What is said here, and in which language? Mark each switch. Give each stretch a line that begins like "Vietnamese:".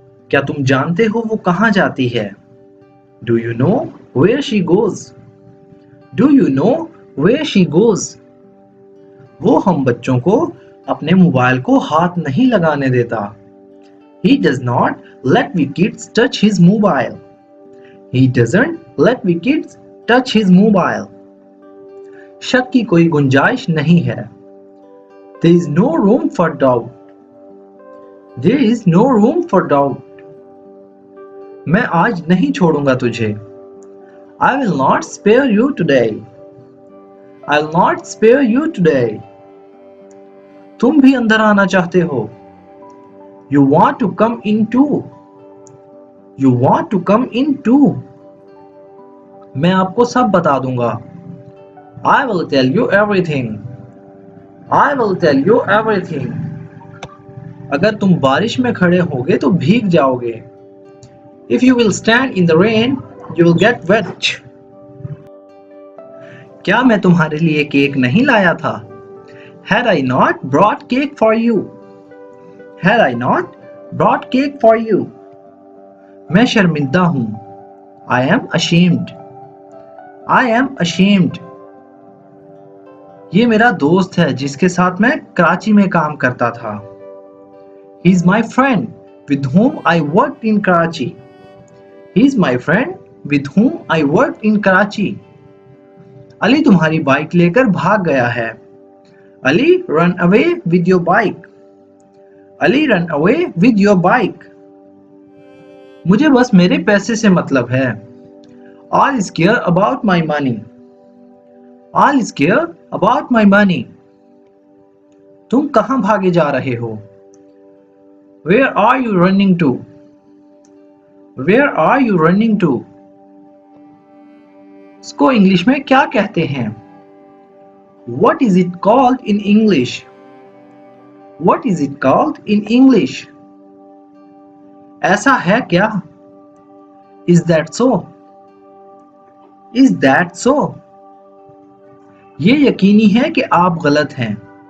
Hindi: क्या तुम जानते हो वो कहाँ जाती है?
English: Do you know where she goes? Do you know where she goes?
Hindi: वो हम बच्चों को अपने मोबाइल को हाथ नहीं लगाने देता।
English: He does not let we kids touch his mobile. He doesn't let we kids touch his mobile.
Hindi: शक की कोई गुंजाइश नहीं है।
English: There is no room for doubt. There is no room for doubt.
Hindi: मैं आज नहीं छोड़ूंगा तुझे।
English: I will not spare you today. I'll not spare you today.
Hindi: तुम भी अंदर आना चाहते हो।
English: You want to come in too. You want to come in too.
Hindi: मैं आपको सब बता दूंगा।
English: I will tell you everything. I will tell you everything.
Hindi: अगर तुम बारिश में खड़े होगे तो भीग जाओगे।
English: If you will stand in the rain, you will get wet.
Hindi: क्या मैं तुम्हारे लिए केक नहीं लाया था?
English: Had I not brought cake for you? Had I not brought cake for you?
Hindi: मैं शर्मिंदा हूँ।
English: I am ashamed. I am ashamed.
Hindi: ये मेरा दोस्त है जिसके साथ मैं कराची में काम करता था।
English: He is my friend with whom I worked in Karachi. He is my friend with whom I worked in Karachi.
Hindi: Ali तुम्हारी बाइक लेकर भाग गया है।
English: Ali run away with your bike. Ali run away with your bike.
Hindi: मुझे बस मेरे पैसे से मतलब है।
English: All is care about my money. All is care about my money.
Hindi: तुम कहाँ भागे जा रहे हो?
English: Where are you running to? Where are you running to?
Hindi: इसको इंग्लिश में क्या कहते हैं?
English: What is it called in English? What is it called in English?
Hindi: ऐसा है क्या?
English: Is that so? Is that so?
Hindi: ये यकीनी है कि आप गलत हैं।